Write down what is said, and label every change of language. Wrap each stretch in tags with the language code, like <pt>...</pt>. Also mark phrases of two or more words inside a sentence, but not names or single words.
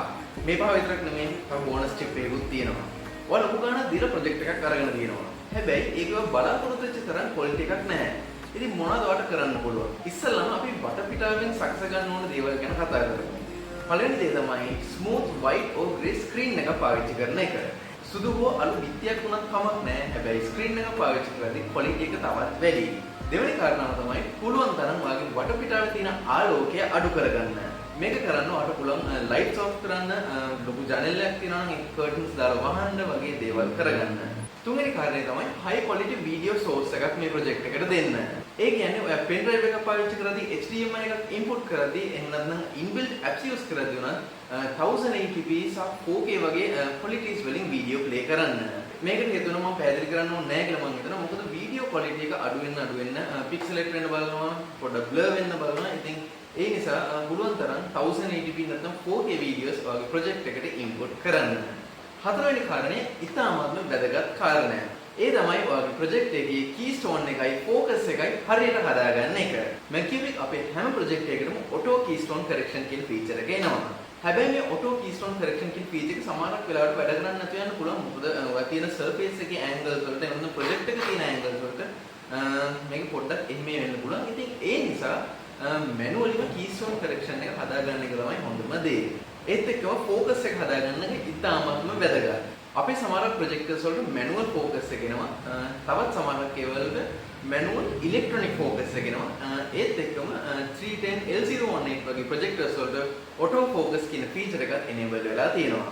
<si>මේ 5 විතරක් නෙමෙයි, තව</si> <en>bonus tip</en> <si>එකකුත් තියෙනවා. ඔයාලා ලොකු ගාණක් දීලා ප්‍රොජෙක්ට් එකක් අරගෙන තියෙනවා. හැබැයි ඒකව බලාපොරොත්තු වෙච්ච තරම් ක්වොලිටි එකක් නැහැ. ඉතින් මොනවද ඔයාලට කරන්න පුළුවන්? ඉස්සෙල්ලාම අපි වටපිටාවෙන් සකස ගන්න ඕන දේවල් ගැන කතා කරමු. පළවෙනි දේ තමයි ස්මූත්</si> <en>white or grey screen</en> <si>එක පාවිච්චි කරන එක. සුදු හෝ අලු බිත්තියක් වුණත් කමක් නැහැ. හැබැයි ස්ක්‍රීන් එක පාවිච්චි කරද්දී ක්වොලිටි එක තවත් වැඩි. දෙවෙනි කාරණාව තමයි පුළුවන් තරම් ඔයාගේ වටපිටාවේ තියෙන ආලෝකය අඩු කරගන්න. මේක කරන්න ඔයාලට පුළුවන්</si> <en>lights off</en> <si>කරන්න, ලොකු ජනෙලයක් තියෙනවා නම් ඒ කර්ටන්ස් දාලා වහන්න වගේ දේවල් කරගන්න. තුන්වෙනි කාරණේ තමයි</si> <en>high quality video source</en> <si>එකක් මේ ප්‍රොජෙක්ට් එකට දෙන්න. ඒ කියන්නේ ඔයා</si> <en>pen drive</en> <si>එකක් පාවිච්චි කරද්දී HDMI එකක් input කරද්දී එහෙම නැත්නම්</si> <en>inbuilt apps use</en> <si>කරද්දී උනත් 1080p සහ 4K වගේ qualities වලින් video play කරන්න. මේකට හේතුව මම පැහැදිලි කරන්න ඕනේ නැහැ කියලා මම හිතනවා. මොකද</si> <en>video quality</en> <si>එක අඩු වෙන්න pixelate වෙන්න බලනවා, පොඩ්ඩක් blur වෙන්න බලනවා. ඉතින් ඒ නිසා පුළුවන් තරම් 1080p නැත්නම් 4K videos වගේ project එකට input කරන්න. හතරවෙනි කාරණේ ඉතාමත්ම වැදගත් කාරණයක්. ඒ තමයි ඔයාගේ ප්‍රොජෙක්ට් එකේ keystone එකයි focus එකයි හරියට හදාගන්න එක. මම කියුවේ අපේ හැම ප්‍රොජෙක්ට් එකකටම</si> <en>auto keystone correction</en> <si>කියන feature එක එනවා. හැබැයි මේ</si> <en>auto keystone correction</en> <si>කියන feature එක සමහරක් වෙලාවට වැඩ කරන්නේ නැතුව යන්න පුළුවන්. මොකද ඔයා තියෙන surface එකේ angles වලට එන්න ප්‍රොජෙක්ට් එකේ තියෙන angles වලට මේක පොඩ්ඩක් එහෙම වෙන්න පුළුවන්. ඉතින් ඒ නිසා</si> <en>manually keystone correction</en> <si>එක හදාගන්න එක තමයි හොඳම දේ. ඒත් එක්කම focus එක හදාගන්න එක ඉතාමත්ම වැදගත්. අපේ සමහර ප්‍රොජෙක්ටර්ස් වලට</si> <en>manual focus</en> <si>එක එනවා. තවත් සමහරක් ඒවලට</si> <en>manual electronic focus</en> <si>එක එනවා. ඒත් එක්කම 310 L018 වගේ ප්‍රොජෙක්ටර්ස් වලට</si> <en>auto focus</en> <si>කියන feature එකත් enable වෙලා තියෙනවා.</si>